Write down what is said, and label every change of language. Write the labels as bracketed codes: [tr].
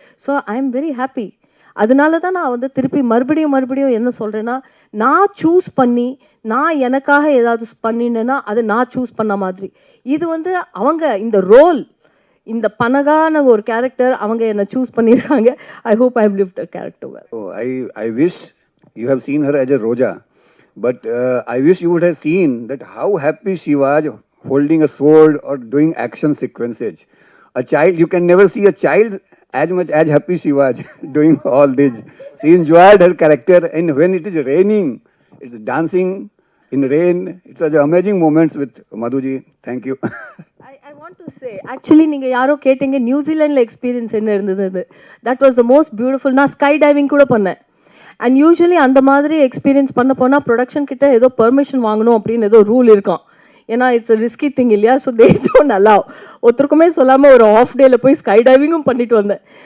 [en] So I am very happy. [ta] அதனால தான் நான் வந்து திருப்பி மறுபடியும் என்ன சொல்கிறேன்னா, நான் சூஸ் பண்ணி நான் எனக்காக ஏதாவது பண்ணினேன்னா அது நான் சூஸ் பண்ண மாதிரி. இது வந்து அவங்க இந்த ரோல், இந்த பனகான ஒரு கேரக்டர் அவங்க என்ன சூஸ் பண்ணியிருக்காங்க. [en] I hope I have lived the character well. Oh, I wish you have seen her as a Roja, but I wish you would have seen that how happy she was holding a sword or doing action sequences. A child, you can never see a child as much as happy she was doing all this. She enjoyed her character, and when it is raining, it's dancing in rain. It was amazing moments with Madhuji. Thank you. I want to say, actually [ta] நீங்கள் யாரோ கேட்டீங்க நியூசிலாண்டில் experience என்ன இருந்தது. [en] That was the most beautiful. [ta] நான் sky diving கூட பண்ணேன். And usually அந்த மாதிரி எக்ஸ்பீரியன்ஸ் பண்ண போனால் ப்ரொடக்ஷன் கிட்ட ஏதோ பெர்மிஷன் வாங்கணும் அப்படின்னு ஏதோ ரூல் இருக்கும். ஏன்னா [en] it's risky thing [ta] இல்லையா, [en] So they don't allow. [ta] ஒருத்தருக்குமே சொல்லாமல் ஒரு ஆஃப் டேல போய் ஸ்கை டைவிங்கும் பண்ணிட்டு வந்தேன்.